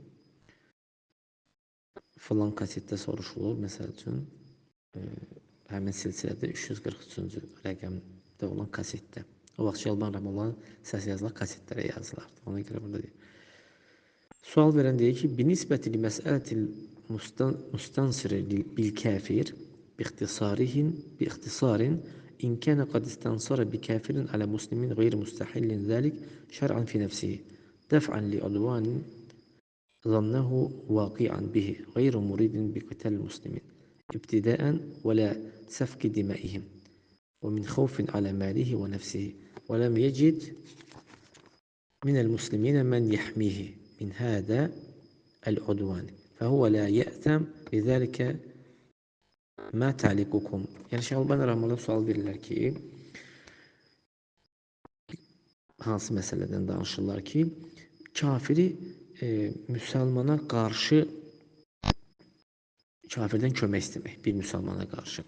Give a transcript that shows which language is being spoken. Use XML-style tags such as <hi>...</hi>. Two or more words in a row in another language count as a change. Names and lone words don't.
<az>Filan kasetdə soruşulur, məsəl üçün, həmin silsilədə 343-cü rəqəmdə olan kasetdə. O vaxt Şeyxulban Rəhməhullahın səs yazılar kasetlərə yazılardı. Ona görə burada deyir. Sual verən deyir ki,</az> <ar>بالنسبة لمسألة المستنصر بالكافر باختصار إن كان قد استنصر بكافر على مسلم غير مستحل ذلك شرعا في نفسه دفعا لعدوان ظنه واقعا به غير مريد بقتال المسلمين ابتداء ولا سفك دمائهم ومن خوف على ماله ونفسه ولم يجد من المسلمين من يحميه من هذا العدوان فهو لا يأثم بذلك ما تعليقكم.</ar> <az>Yəni, Şeyxulban Rəhməhullah sual verirlər ki, hansı məsələdən danışırlar ki, kafiri müsəlmana qarşı kafirdən kömək istəmək, bir müsəlmana qarşı.</az>